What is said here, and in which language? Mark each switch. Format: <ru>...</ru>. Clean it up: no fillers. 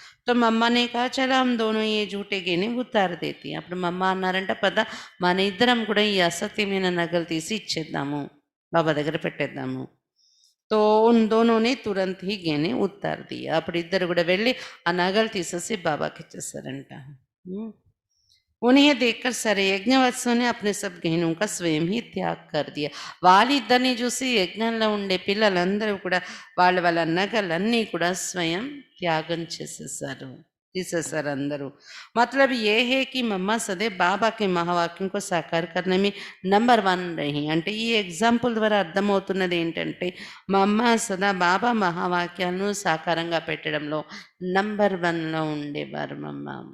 <hi>తో మమ్మా నే కహా చలో హమ్ దోనో యే జూటే గహనే ఉతార్ దేతి.</hi> <te>అప్పుడు మా అమ్మ అన్నారంట, పద మన ఇద్దరం కూడా ఈ అసత్యమైన నగలు తీసి ఇచ్చేద్దాము, బాబా దగ్గర పెట్టేద్దాము.</te> <hi>तो उन दोनों ने तुरंत ही गहने उतार दिए.</hi> <te>అప్పుడు ఇద్దరు కూడా వెళ్ళి ఆ నగలు తీసేసి బాబాకి ఇచ్చేసారంట.</te> <hi>उन्हें देखकर सारे यज्ञवत्सों ने अपने सब गहनों का स्वयं ही त्याग कर दिया.</hi> <te>వాళ్ళిద్దరిని చూసి యజ్ఞంలో ఉండే పిల్లలందరూ కూడా వాళ్ళ వాళ్ళ నగలన్నీ కూడా స్వయం త్యాగం చేసేసారు, తీసేసారు అందరూ.</te> <hi>मतलब ये है कि मम्मा सदैव बाबा के महावाक्यों को साकार करने में నంబర్ 1 रही.</hi> <te>అంటే ఈ ఎగ్జాంపుల్ ద్వారా అర్థమవుతున్నది ఏంటంటే మా అమ్మ సదా బాబా మహావాక్యాలను సాకారంగా పెట్టడంలో నంబర్ 1లో ఉండేవారు మా అమ్మ.</te>